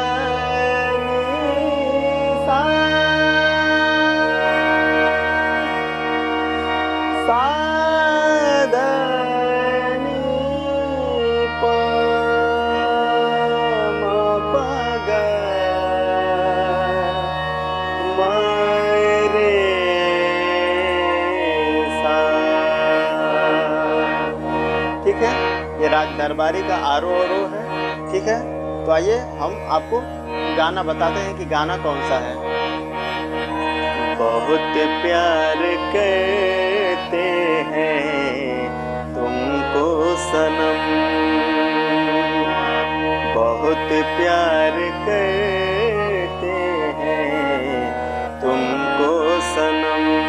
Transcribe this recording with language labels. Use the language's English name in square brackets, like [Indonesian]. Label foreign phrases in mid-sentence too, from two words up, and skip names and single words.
[Hindi] नी सा सा ध नी प म प ग म रे सा। ठीक है, ये राग दरबारी का आरो औरो है। ठीक है, तो आइए हम आपको गाना बताते हैं कि गाना कौन सा है। बहुत प्यार करते हैं तुमको सनम, बहुत प्यार करते हैं तुमको सनम,